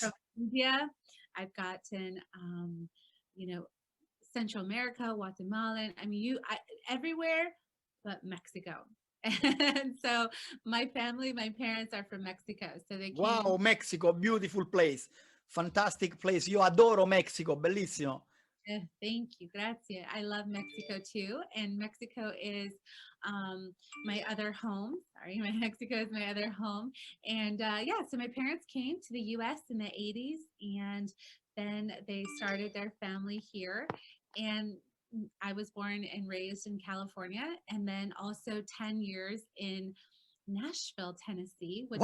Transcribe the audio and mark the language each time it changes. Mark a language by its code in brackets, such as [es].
[en] from India. I've gotten, you know, Central America, Guatemalan. I mean, everywhere but Mexico. And so my family, my parents are from Mexico. So they came. Wow, Mexico, beautiful place. Fantastic place. [it] Io adoro Mexico, bellissimo. [en] Thank you, [it] grazie. [en] I love Mexico too, and Mexico is my other home. Sorry, Mexico is my other home. And yeah, so my parents came to the U.S. in the 80s, and then they started their family here. And I was born and raised in California, and then also 10 years in Nashville, Tennessee, which